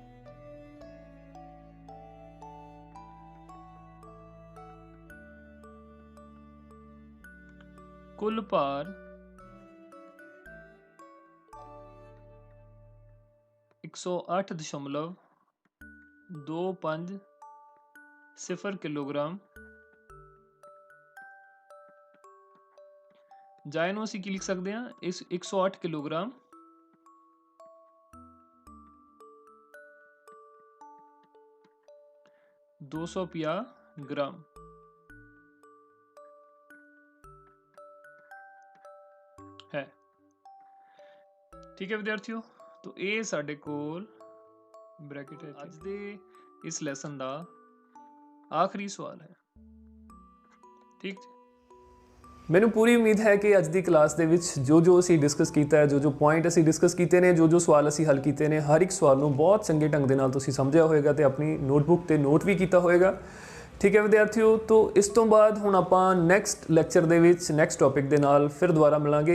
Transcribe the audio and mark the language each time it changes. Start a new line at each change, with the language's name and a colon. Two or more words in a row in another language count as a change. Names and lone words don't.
Hindi: कुल भार 108.250 किलोग्राम
Punjabi: ਜਾਂ ਇਹਨੂੰ ਅਸੀਂ ਕੀ ਲਿਖ ਸਕਦੇ ਹਾਂ, ਇਸ 108 ਕਿਲੋਗ੍ਰਾਮ 250
Hindi: ग्राम है। ठीक है विद्यार्थियों, तो ये
Punjabi: ਸਾਡੇ ਕੋਲ
Hindi: ब्रैकेट है
Punjabi: ਅੱਜ ਦੇ
Hindi: इस लैसन का आखिरी सवाल है। ठीक जी,
Punjabi: ਮੈਨੂੰ ਪੂਰੀ ਉਮੀਦ ਹੈ ਕਿ ਅੱਜ ਦੀ ਕਲਾਸ ਦੇ ਵਿੱਚ ਜੋ ਅਸੀਂ ਡਿਸਕਸ ਕੀਤਾ ਹੈ, ਜੋ ਪੁਆਇੰਟ ਅਸੀਂ ਡਿਸਕਸ ਕੀਤੇ ਨੇ, ਜੋ ਸਵਾਲ ਅਸੀਂ ਹੱਲ ਕੀਤੇ ਨੇ, ਹਰ ਇੱਕ ਸਵਾਲ ਨੂੰ ਬਹੁਤ ਚੰਗੇ ਢੰਗ ਦੇ ਨਾਲ ਤੁਸੀਂ ਸਮਝਿਆ ਹੋਵੇਗਾ ਤੇ ਆਪਣੀ ਨੋਟਬੁੱਕ ਤੇ ਨੋਟ ਵੀ ਕੀਤਾ ਹੋਵੇਗਾ। ਠੀਕ ਹੈ ਵਿਦਿਆਰਥੀਓ, ਤੋਂ ਇਸ ਤੋਂ ਬਾਅਦ ਹੁਣ ਆਪਾਂ
English: next lecture
Punjabi: ਦੇ ਵਿੱਚ
English: next topic
Punjabi: ਦੇ ਨਾਲ ਫਿਰ ਦੁਬਾਰਾ ਮਿਲਾਂਗੇ।